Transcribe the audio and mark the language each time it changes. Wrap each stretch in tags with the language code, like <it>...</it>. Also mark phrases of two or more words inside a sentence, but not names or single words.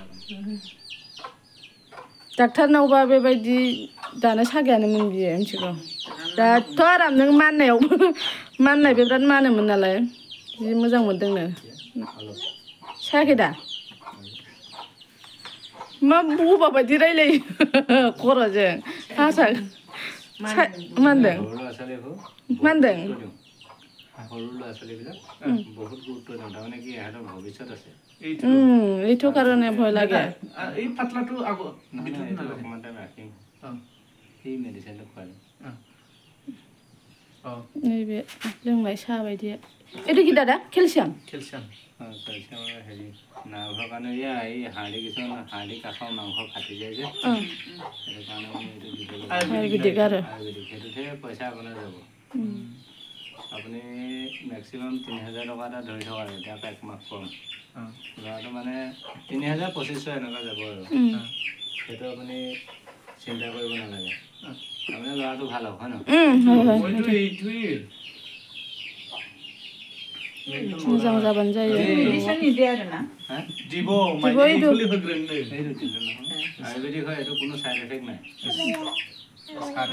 <brx>डाक्टारनावबा बेबायदि दानो सागायानोमोन बियो मिथिगौ दाथ' आराम नों माननायावबो माननायबो बिराद मानोमोन नालाय जि मोजां मोनदोंनो सायाखै दा मा बबा बायदि रायलायो खर'जों हासा मा होनदों</brx> <as>সৰু ল'ৰা ছোৱালীবিলাক বহুত গুৰুত্ব দিওঁ তাৰমানে কি ইহঁতৰ ভৱিষ্যত আছে এইটো কাৰণে ভয় লাগে এই পাতলাটো অকণমান টাইম ৰাখিম সেই মেডিচিনটো খুৱাই</as> <brx>नैबे लोंनाय साहा बायदि</brx> <as>এইটো কি দাদা কেলছিয়াম কেলছিয়াম হেৰি নাৰ্ভৰ কাৰণে এই হাড়ি কিছুমান হাড়ি কাষৰ মাংস ফাটি যায় যে সেইটো কাৰণে মানে এইটো দিব লাগে আয়ুৰ্বেদিক আৰু আয়ুৰ্বেদিক সেইটোতহে পইচা আপোনাৰ যাব আপুনি মেক্সিমাম ৩,০০০ টকা এটা ধৰি থকা আৰু এতিয়া 1 মাহ কম ল'ৰাটো মানে ৩,০০০ ২৫০০ এনেকুৱা যাব আৰু সেইটো আপুনি চিন্তা কৰিব নালাগে আপোনাৰ ল'ৰাটো ভাল হওক হয় নহয়</as> <brx>मोजां जाबानो जायो</brx> <as>आयुर्वेदिक হয় এইটো কোনো</as> <en>side effect</en> <as>নাই</as>